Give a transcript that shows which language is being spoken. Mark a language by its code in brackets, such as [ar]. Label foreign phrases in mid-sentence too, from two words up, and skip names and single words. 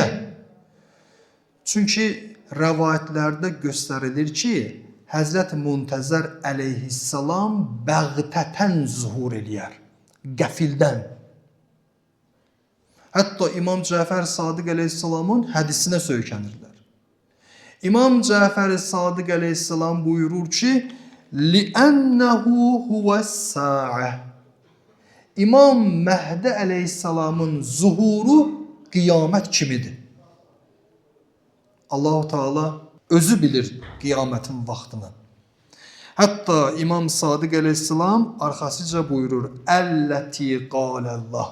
[az] Çünki rəvayətlərdə göstərilir ki, Həzrət Muntəzər əleyhissalam bəğtətən zuhur eləyər, qəfildən. Hətta İmam Cəfər Sadiq əleyhissalamın hədisinə söykənirlər. İmam Cəfər Sadiq əleyhissalam buyurur ki, [ar] لِأَنَّهُ هُوَ السَّاعَةِ [az] İmam Məhdi əleyhissalamın zuhuru qiyamət kimidir. Allah-u Teala özü bilir qiyamətin vaxtını. Hətta İmam Sadiq əleyhissalam arxasıca buyurur, [ar] التي قال الله.